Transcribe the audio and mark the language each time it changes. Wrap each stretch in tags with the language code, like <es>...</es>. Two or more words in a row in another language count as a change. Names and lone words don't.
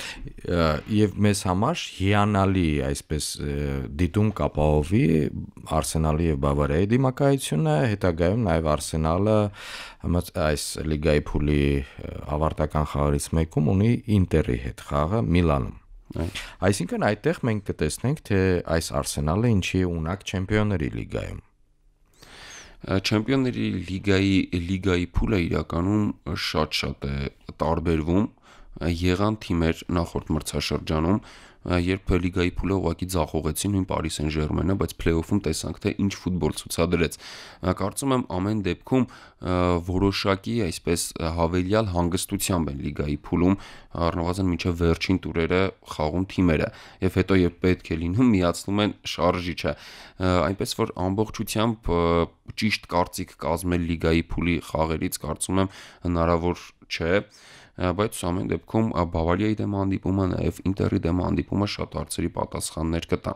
<hy>Եվ մեզ համար հիանալի այսպես դիտում կապահովի Արսենալի եւ Բավարիայի դիմակայությունը, հետագայում նաեւ Արսենալը այս լիգայի փուլի ավարտական խաղերից մեկում ունի Ինտերի հետ խաղը Միլանում։ Այսինքն այդտեղ մենք կտեսնենք, թե այս Արսենալը ինչի է ունակ Չեմպիոնների լիգայում։ Չեմպիոնների լիգայի փուլը իրականում շատ է տարբերվում։ Եղան թիմեր նախորդ մրցաշրջանում, երբ լիգայի փուլը ուղղակի ձախողեցին նույն Paris Saint-Germain-ը, բայց play-off-ում տեսանք, թե ինչ ֆուտբոլ ցուցադրեց։ Կարծում եմ ամեն դեպքում որոշակի այսպես հավելյալ հանգստությամբ են լիգայի փուլում առնվազն մինչև վերջին տուրերը խաղում թիմերը, եւ հետո երբ պետք է լինում միացնում են շարժիչը, այնպես որ ամբողջությամբ ճիշտ կարծիք կազմել լիգայի փուլի խաղերից կարծում եմ հնարավոր չէ, բայց ամեն դեպքում Բավարիայի դեմ հանդիպումը, նաև Ինտերի դեմ հանդիպումը շատ հարցերի պատասխաններ կտան։</hy>